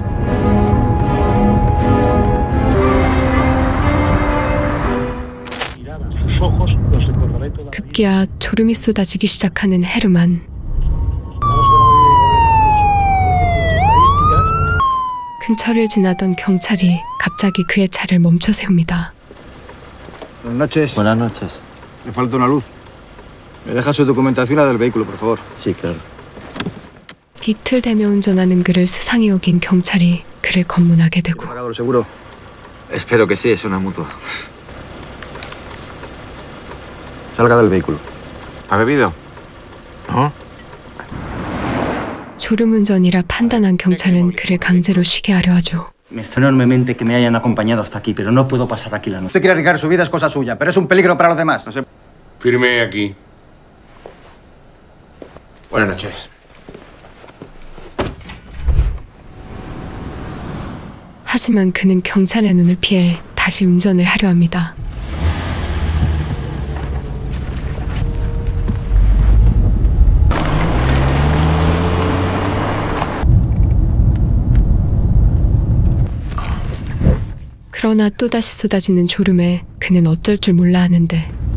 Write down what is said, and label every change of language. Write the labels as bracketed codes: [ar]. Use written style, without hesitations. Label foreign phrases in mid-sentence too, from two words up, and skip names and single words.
[ko] 급기야 졸음이 쏟아지기 시작하는 헤르만. 근처를 지나던 경찰이 갑자기 그의 차를 멈춰 세웁니다. [es] Buenas noches. Buenas noches. Me falta una luz. ¿Me deja su documentación la del vehículo, por favor? Sí, claro. [ko] 비틀대며 운전하는 그를 수상히 여긴 경찰이 그를 검문하게 되고, [es] ¿Pagado el seguro? Espero que sí, es una mutua. Salga del vehículo. ¿Ha bebido? ¿No? [ko] 졸음운전이라 판단한 경찰은 그를 강제로 쉬게 하려 하죠. [es] Me extraña enormemente que me hayan acompañado hasta aquí, pero no puedo pasar aquí la noche. Usted quiere arriesgar su vida, es cosa suya, pero es un peligro para los demás. No sé. Firme aquí. Buenas noches. [ko] 하지만 그는 경찰의 눈을 피해 다시 운전을 하려 합니다. 그러나 또다시 쏟아지는 졸음에 그는 어쩔 줄 몰라 하는데,